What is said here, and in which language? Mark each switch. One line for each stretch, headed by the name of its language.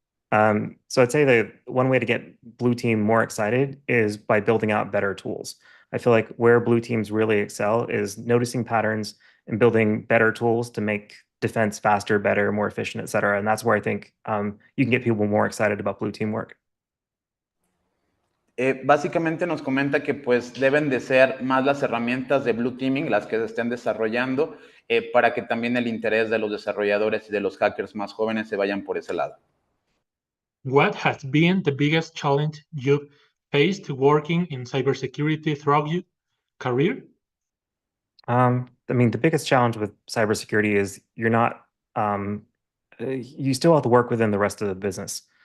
English: So I'd say that one way to get blue team more excited is by building out better tools. I feel like where blue teams really excel is noticing patterns and building better tools to make defense faster, better, more efficient, et cetera. And that's where I think you can get people more excited about blue team work.
Spanish: Básicamente nos comenta que pues deben de ser más las herramientas de blue teaming las que se estén desarrollando para que también el interés de los desarrolladores y de los hackers más jóvenes se vayan por ese lado.
English: What has been the biggest challenge you've faced working in cybersecurity throughout your career? I mean, the biggest challenge with cybersecurity is you're not, you still have to work within the rest of the business.